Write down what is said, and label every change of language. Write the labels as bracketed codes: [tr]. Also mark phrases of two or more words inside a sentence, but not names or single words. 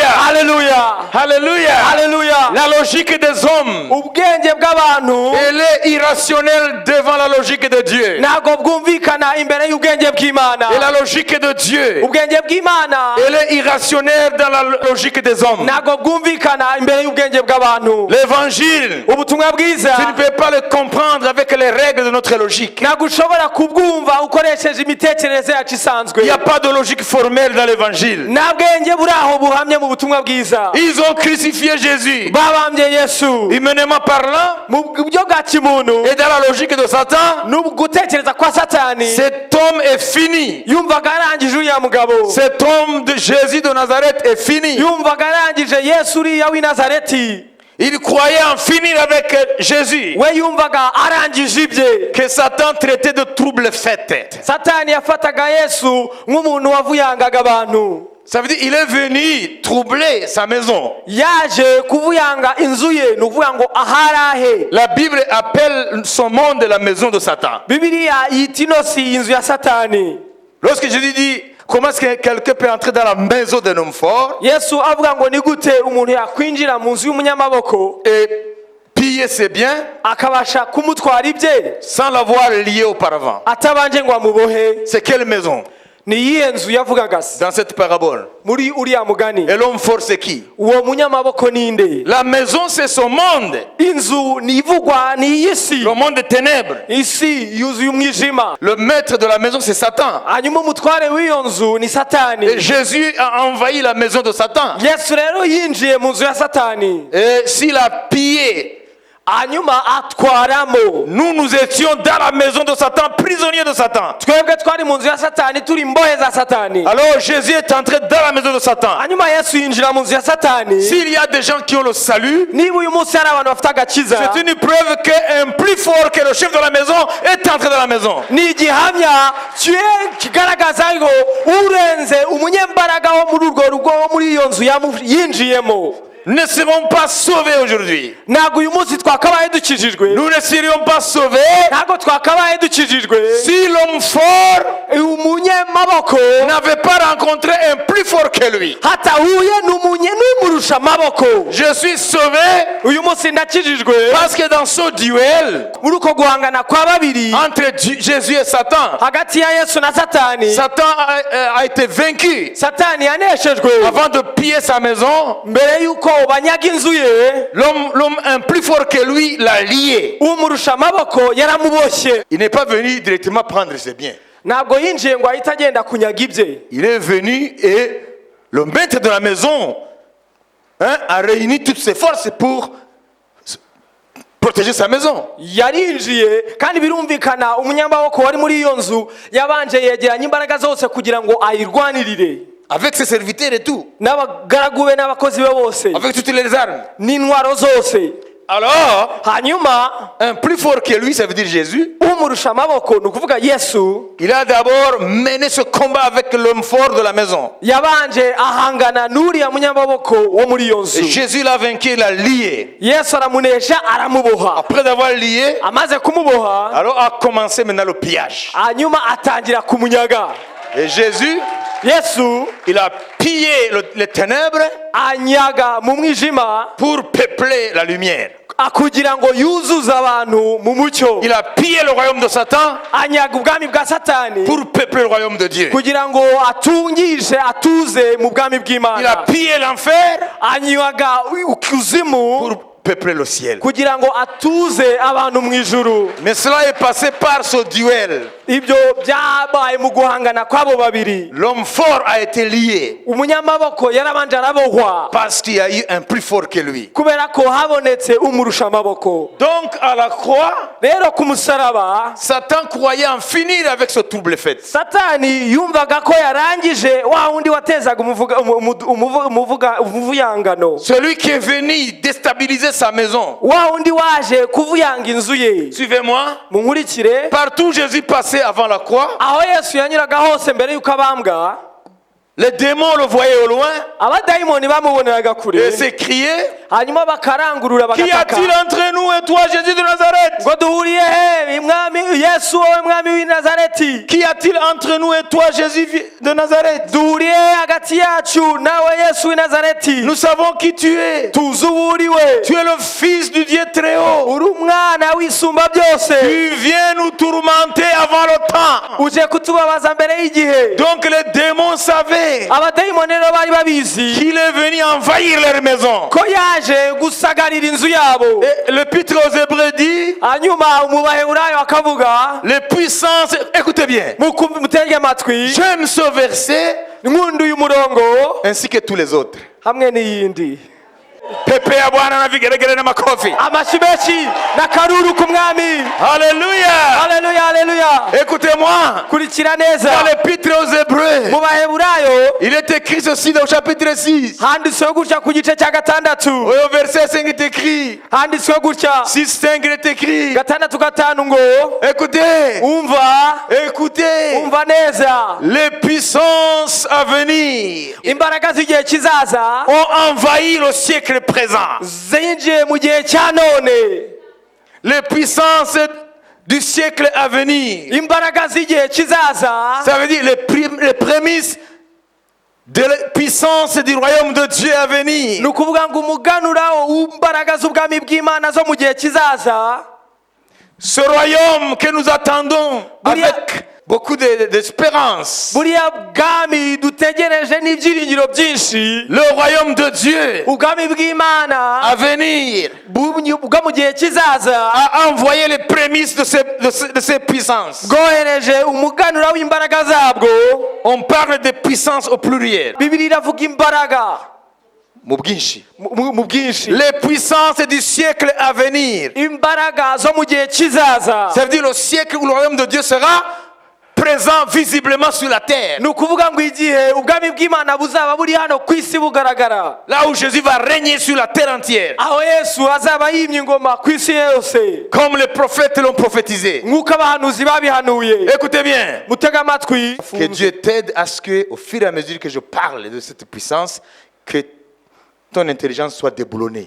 [rw] Haleluya! [fr] Alléluia. [rw] Haleluya! [fr] La logique des hommes, [rw] Ubwenge bw'abantu [fr] elle est irrationnelle devant la logique de Dieu. [rw] ntabwo bwumvikana imbere y'ubwenge bw'Imana. [fr] Et la logique de Dieu, [rw] Ubwenge bw'Imana [fr] elle est irrationnelle dans la logique des hommes. [rw] ntabwo bwumvikana imbere y'ubwenge bw'abantu. [fr] L'évangile, [rw] Ubutumwa bwiza [fr] tu ne peux pas le comprendre avec les règles de notre logique. [rw] ntabwo ushobora kubwumva ukoresheje imitekerereze yacu isanzwe. [fr] Il n'y a pas de logique formelle dans l'évangile. [rw] nta bwenge buri aho buhamye mu butumwa bwiza. [fr] Ils ont crucifié Jésus. [rw] babambye Yesu [fr] Humainement parlant, [rw] mu buryo bwa kimuntu [fr] et dans la logique de Satan, [rw] no gutekereza kwa Satani. [fr] cet homme est fini. [rw] Yumvaga arangije uriya mugabo, [fr] Cet homme de Jésus de Nazareth est fini. [rw] yumvaga arangije Yesu uriya w'i Nazareti. [fr] Il croyait en finir avec Jésus. [rw] We yumvaga arangije ibye. [fr] Que Satan traitait de trouble fête. [rw] Satani yafataga Yesu nk'umuntu wavuyangaga abantu. [fr] Ça veut dire qu'il est venu troubler sa maison. [rw] Yaje kuvuyanga inzu ye, ni ukuvuga ngo aharahe. [fr] La Bible appelle son monde la maison de Satan. [rw] Bibiliya yita ino si inzu ya Satani. [fr] Lorsque Jésus dit comment est-ce que quelqu'un peut entrer dans la maison d'un homme fort [rw] Yesu avuga ngo ni gute umuntu yakwinjira mu nzu y'umunyamaboko [fr] et piller ses biens [rw] akabasha kumutwara ibye [fr] sans l'avoir lié auparavant. [rw] atabanje ngo amubohe. [fr] C'est quelle maison [rw] Ni iyihe nzu yavugaga se [fr] dans cette parabole? [rw] muri uriya mugani? [fr] Et l'homme fort, c'est qui? [rw] Uwo munyamaboko ninde? [fr] La maison, c'est son monde. [rw] Inzu ni ivugwa ni iy'isi. [fr] Le monde des ténèbres. [rw] Isi yuzuye umwijima. [fr] Le maître de la maison, c'est Satan. [rw] Hanyuma umutware w'iyo nzu ni Satani. [fr] Et Jésus a envahi la maison de Satan. [rw] Yesu rero yinjiye mu nzu ya Satani. [fr] Et s'il a pillé, [rw] hanyuma atwaramo. [fr] nous étions dans la maison de Satan, prisonniers de Satan. [rw] Twebwe twari mu nzu ya Satani, turi imbohe za Satani. [fr] Alors Jésus est entré dans la maison de Satan. [rw] Hanyuma Yesu yinjira mu nzu ya Satani. [fr] S'il y a des gens qui ont le salut, [rw] Niba uyu munsi hari abantu bafite agakiza, [fr] c'est une preuve qu'un plus fort que le chef de la maison est entré dans la maison. [rw] ni igihamya kigaragaza ngo urenze umunyembaraga wo muri urwo rugo wo muri iyo nzu yinjiyemo. [fr] Ne serons pas sauvés aujourd'hui. [rw] Ntabwo uyu munsi twakabaye dukijijwe. [fr] Nous ne serions pas sauvés [rw] Ntabwo twakabaye dukijijwe [fr] si l'homme fort [rw] umunyamaboko [fr] n'avait pas rencontré un plus fort que lui. [rw] hatahuye n'umurusha amaboko. [fr] Je suis sauvé [rw] Uyu munsi ndakijijwe [fr] parce que dans ce duel [rw] muri uko guhangana kwa babiri [fr] entre Jésus et Satan, [rw] hagati ya Yesu na Satani, [fr] Satan a été vaincu. [rw] Satani yaneshejwe. [fr] Avant de piller sa maison, [rw] Mbere yuko banyaga inzu ye, [fr] l'homme un plus fort que lui l'a lié. [rw] umurusha amaboko yaramuboshye. [fr] Il n'est pas venu directement prendre ses biens. [rw] Ntabwo yinjiye ngo ahita agenda kunyaga ibye. [fr] Il est venu et le maître de la maison a réuni toutes ses forces pour protéger sa maison. [rw] Yarinjiye kandi birumvikana umunyamaboko wari muri iyo nzu yabanje yegeranya imbaraga zose kugira ngo ayirwanirire. [fr] Avec ses serviteurs et tout. [rw] N'abagaragu be n'abakozi be bose. [fr] Avec toutes les armes. [rw] N'intwaro zose. [fr] Alors, [rw] hanyuma [fr] un plus fort que lui, ça veut dire Jésus, [rw] umurusha amaboko ni ukuvuga Yesu, [fr] il a d'abord mené ce combat avec l'homme fort de la maison. [rw] yabanje ahangana n'uriya munyamaboko wo muri iyo [fr] Et [rw] nzu. [fr] Jésus l'a vaincu, il l'a lié. [rw] Yesu aramunesha aramuboha. [fr] Après avoir lié, [rw] Amaze kumuboha, [fr] alors a commencé maintenant le pillage. [rw] hanyuma atangira kumunyaga. [fr] Et Jésus, [rw] Yesu [fr] il a pillé les ténèbres [rw] anyaga mu mwijima [fr] pour peupler la lumière. [rw] kugira ngo yuzuze abantu mu mucyo. [fr] Il a pillé le royaume de Satan [rw] Anyaga ubwami bwa Satani [fr] pour peupler le royaume de Dieu. [rw] kugira ngo atungishe atuze mu bwami [fr] Il a [rw] bw'Imana. [fr] pillé l'enfer [rw] Anyaga ukuzimu [fr] pour peupler le ciel. [rw] kugira ngo atuze abantu mu ijuru. [fr] Mais cela est passé par ce duel. [rw] Ibyo byabaye mu guhangana kw'abo babiri. [fr] L'homme fort a été lié [rw] Umunyamaboko yarabanje arabohwa [fr] parce qu'il y a eu un plus fort que lui. [rw] kubera ko habonetse umurusha amaboko. [fr] Donc à la croix, [rw] Rero ku musaraba [fr] Satan croyait en finir avec ce double fait. [rw] Satani yumvaga ko yarangije wa wundi watezaga umuvuyangano, [fr] Celui qui est venu déstabiliser sa maison. [rw] wa wundi waje kuvuyanga inzu ye. [fr] Suivez-moi. [rw] Munkurikire, [fr] Partout où Jésus passait avant la croix, [rw] aho Yesu yanyuraga hose mbere yuko abambwa, [fr] les démons le voyaient au loin [rw] abadayimoni bamuboneraga [fr] et [rw] kure, [fr] s'écriaient: [rw] hanyuma bakarangurura [fr] Qu'y [rw] bagataka [fr] a-t-il entre nous et toi, Jésus de Nazareth? [rw] ngo duhuriye he mwami Yesu wowe mwami w'i Nazareti? [fr] Qu'y a-t-il entre nous et toi, Jésus de Nazareth? [rw] Duhuriye he hagati yacu nawe Yesu w'i Nazareti? [fr] Nous savons qui tu es. [rw] tuzi uwo uriwe, [fr] Tu es le Fils du Dieu très haut. [rw] uri umwana w'isumba byose, [fr] Tu viens nous tourmenter avant le temps. [rw] uje kutubabaza mbere y'igihe. [fr] Donc les démons savaient [rw] Abadayimoni rero bari babizi [fr] qu'il est venu envahir leur maison. [rw] ko yaje gusagarira inzu yabo. [fr] Et l'Épître aux Hébreux dit: [rw] Hanyuma umubaheburayo akavuga, [fr] les puissances, écoutez bien, [rw] mutege amatwi, [fr] j'aime ce verset [rw] nkunda uyu murongo [fr] ainsi que tous les autres. [rw] hamwe n'iyindi. [sw] Pepe ya Bwana na vigeregere na makofi. [rw] Amashyi menshi n'akaruru ku mwami. [fr] Alléluia. [rw] Haleluya, haleluya. [fr] Écoutez-moi. [rw] Kurikira neza, [fr] Dans l'Épître aux Hébreux, [rw] mu baheburayo [fr] il est écrit ceci dans le chapitre 6. [rw] handitsweho gutya ku gice cya gatandatu, [fr] Au verset 5 il est écrit. [rw] handitsweho gutya [fr] 6-5 il est écrit. [rw] gatandatu gatanu ngo, [fr] Écoutez. [rw] umva [fr] Écoutez. [rw] umva neza, [fr] Les puissances à venir [rw] imbaraga z'igihe kizaza [fr] ont envahi le siècle présent. [rw] zinjiye mu gihe cya none. [fr] Les puissances du siècle à venir. [rw] Imbaraga z'igihe kizaza [fr] Ça veut dire les prémices de la puissance du royaume de Dieu à venir. [rw] ni ukuvuga ngo umuganura w'imbaraga z'ubwami bw'Imana zo mu gihe kizaza. [fr] Ce royaume que nous attendons [rw] Buriya- [fr] avec beaucoup d'espérance. [rw] buriya bwami dutegereje n'ibyiringiro byinshi, [fr] Le royaume de Dieu [rw] ubwami bw'Imana [fr] à venir [rw] bwo mu gihe kizaza [fr] a envoyé les prémices de ces puissances. [rw] bwohereje umuganura w'imbaraga zabwo. [fr] On parle de puissance au pluriel. [rw] Bibiliya iravuga imbaraga Mu bwinshi. mu bwinshi, [fr] Les puissances du siècle à venir. [rw] imbaraga zo mu gihe kizaza. [fr] Ça veut dire le siècle où le royaume de Dieu sera présent visiblement sur la terre. [rw] ni ukuvuga ngo igihe ubwami bw'Imana buzaba buri hano ku isi bugaragara, [fr] Là où Jésus va régner sur la terre entière. [rw] aho Yesu azaba yimye ingoma ku isi yose, [fr] Comme les prophètes l'ont prophétisé. [rw] nk'uko abahanuzi babihanuye. [fr] Écoutez bien. [rw] Mutega amatwi. [fr] Que Dieu t'aide à ce que, au fur et à mesure que je parle de cette puissance, que ton intelligence soit déboulonnée,